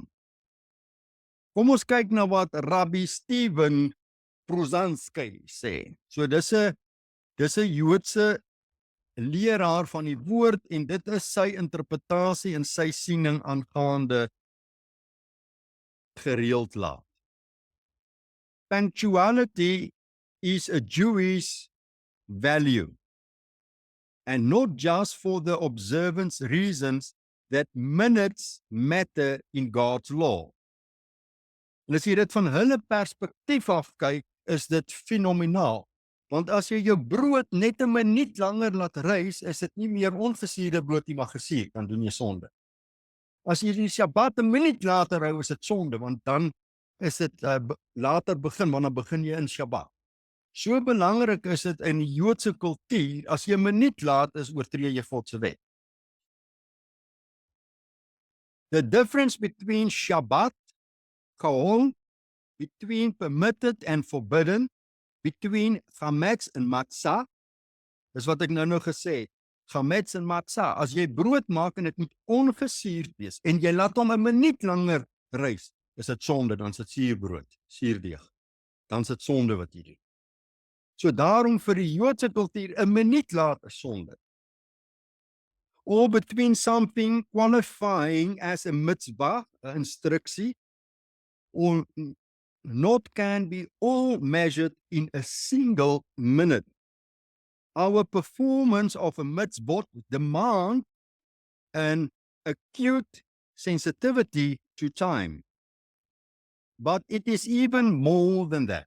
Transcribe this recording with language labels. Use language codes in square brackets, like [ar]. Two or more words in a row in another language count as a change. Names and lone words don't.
[af] Kom ons kyk na wat Rabbi Steven Pruzansky sê. So dis 'n Joodse leraar van die woord en dit is sy interpretasie en sy siening aangaande gereeld laat. [en] Punctuality is a Jewish value, and not just for the observance reasons that minutes matter in God's law. [af] En as jy dit van hulle perspektief af kyk, is dit fenomenaal. Want as jy jou brood net 'n minuut langer laat rys, is dit nie meer ongesuurde brood nie, maar gesuur, dan doen jy sonde. As jy die Sabbat 'n minuut later hou, is dit sonde, want dan is dit later begin, want dan begin jy in Sabbat. So belangrik is dit in die Joodse kultuur, as jy 'n minuut laat is, oortree jy God se wet. [en] The difference between Shabbat, kahol, between permitted and forbidden, between chametz [af] en matzah, is wat ek nou gesê het, chametz en matzah, as jy brood maak en dit moet ongesuurd wees, en jy laat hom 'n minuut langer rys, is dit sonde, dan is dit suurbrood, suurdeeg, dan is dit sonde wat jy doen. So daarom vir die Joodse kultuur, 'n minuut laat is sonde. [en] Or between something qualifying as a mitzvah, [af] 'n instruksie, [en] or not can be all measured in a single minute. Our performance of a mitzvot demand an acute sensitivity to time. But it is even more than that.